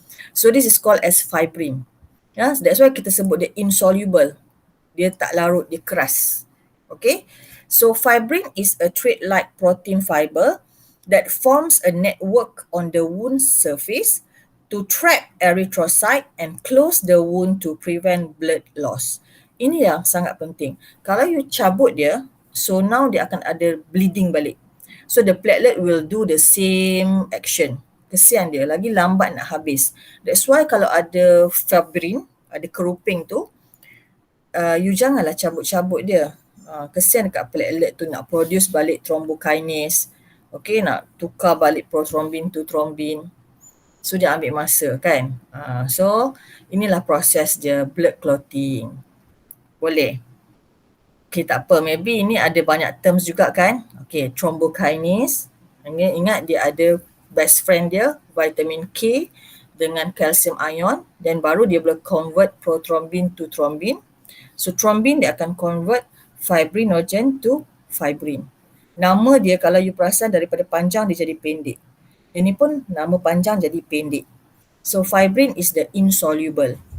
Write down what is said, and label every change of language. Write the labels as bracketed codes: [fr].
[en] So this is called as fibrin. Yeah, that's why [ms] kita sebut dia [en] insoluble. [ms] Dia tak larut, dia keras. [en] Okay? So fibrin is a thread-like protein fiber that forms a network on the wound surface to trap erythrocyte and close the wound to prevent blood loss. [ms] Ini yang sangat penting. Kalau you cabut dia, so now dia akan ada bleeding balik. [en] So the platelet will do the same action. [ms] Kesian dia, lagi lambat nak habis. [en] That's why [ms] kalau ada fibrin, ada keruping tu, you janganlah cabut-cabut dia. Kesian dekat platelet tu nak produce balik thrombokinase. Okay, nak tukar balik prothrombin to thrombin. So dia ambil masa kan. So inilah proses dia blood clotting. Boleh? Okay, tak apa. Maybe ini ada banyak terms juga kan. Okay, thrombokinase. Ingat dia ada [en] best friend [ms] dia, vitamin K dengan calcium ion. Dan baru dia boleh convert prothrombin to thrombin. So thrombin dia akan convert fibrinogen to fibrin. Nama dia kalau you perasan daripada panjang dia jadi pendek. Ini pun nama panjang jadi pendek. [en] So fibrin is the insoluble.